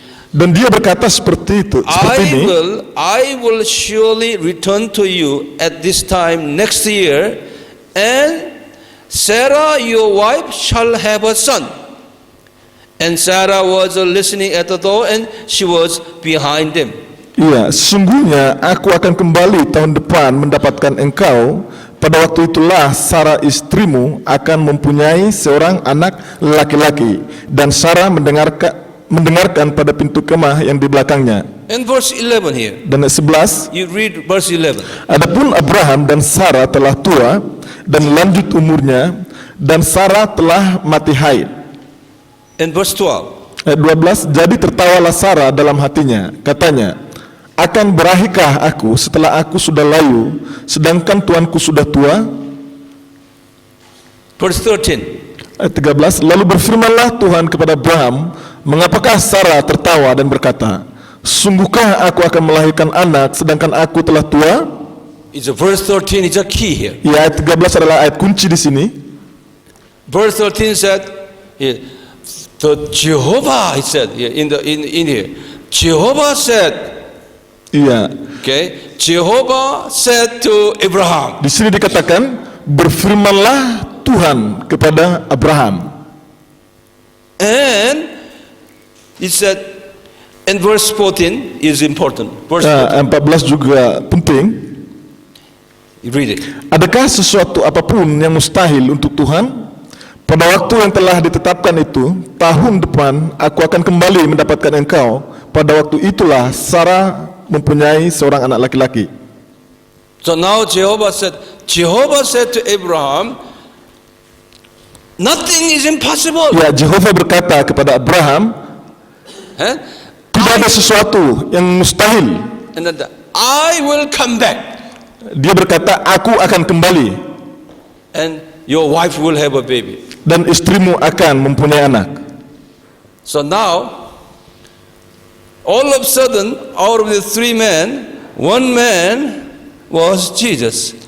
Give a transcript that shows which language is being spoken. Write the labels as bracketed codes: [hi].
[id] Dan dia berkata seperti itu, seperti ini. [en] I will surely return to you at this time next year, and Sarah your wife shall have a son. And Sarah was listening at the door, and she was behind him. [id] Iya, sesungguhnya aku akan kembali tahun depan mendapatkan engkau. Pada waktu itulah Sarah istrimu akan mempunyai seorang anak laki-laki, dan Sarah mendengarkan pada pintu kemah yang di belakangnya. [en] And verse 11 here, [id] Dan ayat 11, [en] you read verse 11. [id] adapun Abraham dan Sarah telah tua dan lanjut umurnya, dan Sarah telah mati haid. [en] And verse 12, [id] Ayat 12, jadi tertawalah Sarah dalam hatinya, katanya, akan berakhirkah aku setelah aku sudah layu, sedangkan tuanku sudah tua? [en] verse 13. [id] Ayat 13, lalu berfirmanlah Tuhan kepada Abraham, mengapakah Sarah tertawa dan berkata, sungguhkah aku akan melahirkan anak sedangkan aku telah tua? [en] It's a verse 13 is a key here. [id] Ya, ayat 13 adalah ayat kunci di sini. [en] Verse 13 said, the Jehovah, he said in here, Jehovah said, [id] Iya, [en] okay, Jehovah said to Abraham. [id] di sini dikatakan berfirmanlah Tuhan kepada Abraham. [en] And he said, and verse 14 is important. Verse 14, [id] 14 juga penting. [en] you read it. [id] Adakah sesuatu apapun yang mustahil untuk Tuhan? Pada waktu yang telah ditetapkan itu, tahun depan aku akan kembali mendapatkan engkau. Pada waktu itulah Sarah mempunyai seorang anak laki-laki. [en] So now Jehovah said to Abraham, nothing is impossible. [id] Ya, Jehovah berkata kepada Abraham, Huh? tidak ada sesuatu yang mustahil. [en] And then I will come back, [id] Dia berkata, aku akan kembali [en] and your wife will have a baby. [id] dan istrimu akan mempunyai anak. [en] So now, all of a sudden, out of the 3 men, 1 man was Jesus.